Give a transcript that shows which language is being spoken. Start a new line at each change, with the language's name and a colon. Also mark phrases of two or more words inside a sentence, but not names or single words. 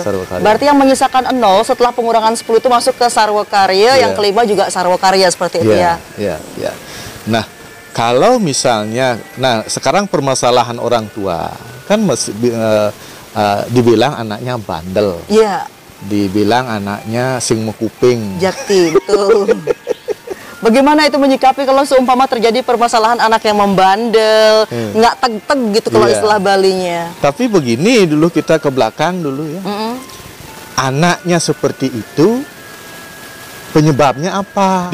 Indonesian: Berarti yang menyisakan 0 setelah pengurangan 10 itu masuk ke Sarwakarya. Yang kelima juga Sarwakarya seperti itu ya. Iya. Nah, kalau misalnya, sekarang permasalahan orang tua kan dibilang anaknya bandel. Iya. Dibilang anaknya
Balinese: sing mekuping.
Indonesian: Jakti, betul. Bagaimana itu menyikapi kalau seumpama terjadi permasalahan anak yang membandel, nggak teg-teg gitu kalau istilah Balinya. Tapi begini dulu, kita ke belakang dulu ya. Anaknya seperti itu, penyebabnya apa?